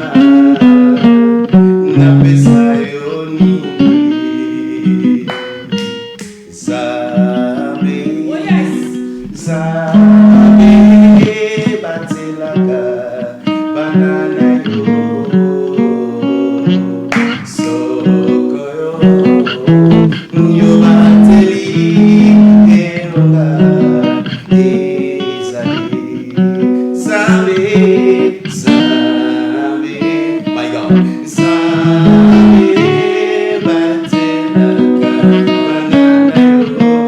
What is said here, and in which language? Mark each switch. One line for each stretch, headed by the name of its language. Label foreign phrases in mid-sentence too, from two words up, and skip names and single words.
Lingala: napesa yo nini Sabe, sabe, batelaka banana yo, soko yo bateli elonga ezali. Sabe, sabe,
English: my God,
Lingala: sabe, batelaka banana yo.